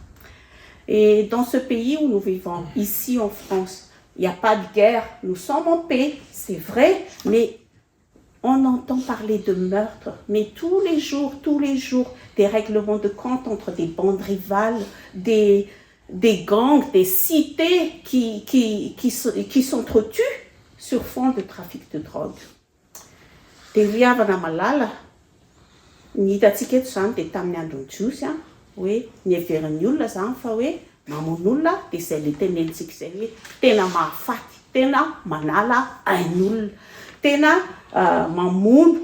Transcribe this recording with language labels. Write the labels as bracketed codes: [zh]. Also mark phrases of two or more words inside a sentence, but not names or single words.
[fr] Et dans ce pays où nous vivons, ici en France, il n'y a pas de guerre, nous sommes en paix, c'est vrai, mais on entend parler de meurtre. Mais tous les jours, des règlements de compte entre des bandes rivales, des gangs, des cités qui s'entretuent sur fond de trafic de drogue. [mg] Dia ry havana malala, ny hitatsika eto zany dia tamin'ny androny jiosy a, hoe nieverin'ny olona zany fa hoe mamono olona dia izay le tenenitsika izay hoe tena mahafaty, tena manala ain'olona, tena mamono.